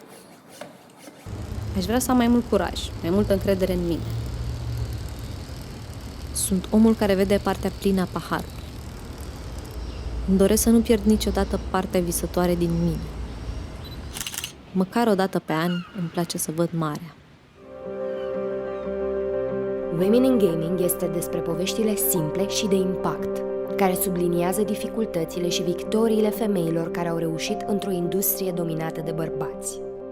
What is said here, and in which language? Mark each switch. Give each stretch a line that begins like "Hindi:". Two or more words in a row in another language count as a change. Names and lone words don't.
Romanian: Aș vrea să am mai mult curaj, mai multă încredere în mine. Sunt omul care vede partea plină a paharului. Îmi doresc să nu pierd niciodată partea visătoare din mine. Măcar o dată pe an îmi place să văd marea. Women in Gaming este despre poveștile simple și de impact. care subliniază dificultățile și victoriile femeilor care au reușit într-o industrie dominată de bărbați.